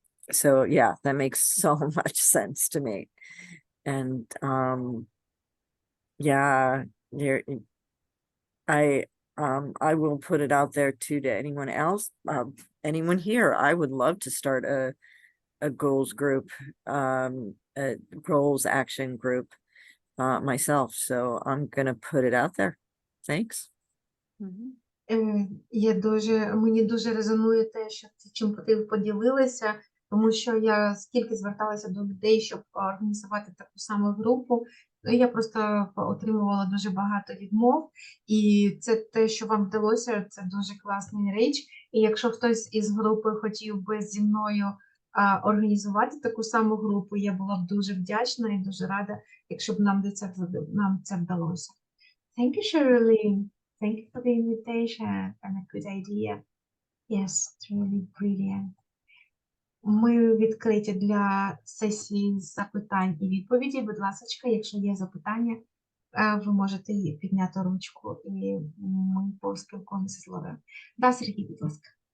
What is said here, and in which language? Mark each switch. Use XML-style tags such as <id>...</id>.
<en>So yeah, that makes so much sense to me. And yeah, I will put it out there too to anyone else, anyone here. I would love to start a goals group, a goals action group myself. So I'm gonna put it out there. Thanks.</en> <uk>Мені дуже резонує те, що чим ти поділилася, тому що я скільки зверталася до людей, щоб організувати таку саму групу, я просто отримувала дуже багато відмов, і це те, що вам вдалося, це дуже класна річ. І якщо хтось із групи хотів би зі мною організувати таку саму групу, я була б дуже вдячна і дуже рада, якщо б нам це вдалося.</uk> <en>Thank you, Sherilyn. Thank you for the invitation and a good idea. Yes, it's really brilliant.</en> <uk>Ми відкриті для сесії запитань і відповідей. Будь ласка, якщо є запитання, ви можете підняти ручку, і ми поспілкуємося з Лорою. Да, Сергій, будь ласка.</uk>